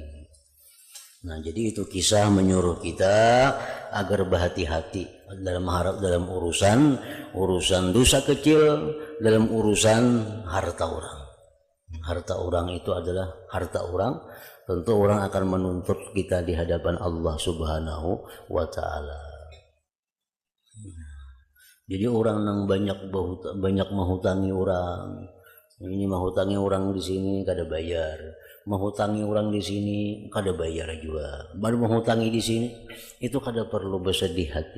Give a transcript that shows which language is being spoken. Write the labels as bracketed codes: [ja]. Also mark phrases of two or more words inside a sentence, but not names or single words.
[id] Nah, jadi itu kisah menyuruh kita agar berhati-hati dalam urusan dosa kecil, dalam urusan harta orang. Harta orang itu adalah harta orang, tentu orang akan menuntut kita di hadapan Allah [ar] سبحانه وتعالى. [id] Jadi orang yang banyak menghutangi orang, Ini menghutangi orang di sini [bjn] kada bayar, [id] menghutangi orang di sini [bjn] kada bayar [id] juga. Baru menghutangi di sini itu [bjn] kada perlu [id] bersedih hati.